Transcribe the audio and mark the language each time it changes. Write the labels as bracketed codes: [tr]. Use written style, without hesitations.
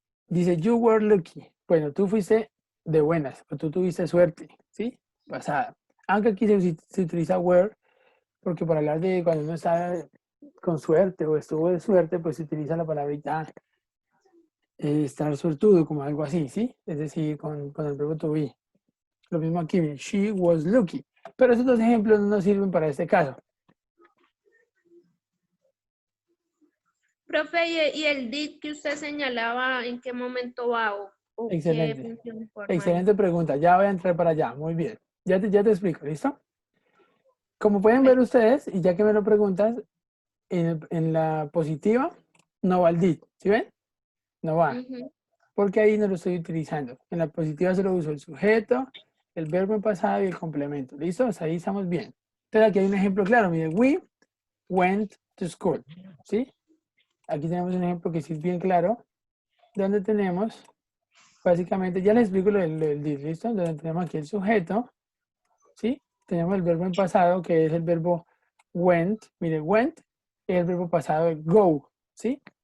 [es] Dice, [en] you were lucky. [es] Bueno, tú fuiste de buenas, o tú tuviste suerte, ¿sí? Pasada. Aunque aquí se utiliza were, porque para hablar de cuando uno está con suerte o estuvo de suerte, pues se utiliza la palabrita estar suertudo, como algo así, ¿sí? Es decir, con el verbo to be. Lo mismo aquí, [en] she was lucky. [es] Pero esos dos ejemplos no nos sirven para este caso. Profe, ¿y el did que usted señalaba, en qué momento va o qué Excelente. función forma? Excelente pregunta. Ya voy a entrar para allá. Muy bien. Ya te explico, ¿listo? Como pueden ver ustedes, y ya que me lo preguntas, en la positiva no va el did, ¿sí ven? No va, Ujú. porque ahí no lo estoy utilizando. En la positiva solo uso el sujeto, el verbo en pasado y el complemento. ¿Listo? Hasta ahí estamos bien. Entonces aquí hay un ejemplo claro. Mire, [en] we went to school, [es] ¿sí? Aquí tenemos un ejemplo que sí es bien claro, donde tenemos, básicamente, ya les explico lo del did, ¿listo? Donde tenemos aquí el sujeto, ¿sí? Tenemos el verbo en pasado, que es el verbo went. Mire, went es el verbo pasado de go, ¿sí?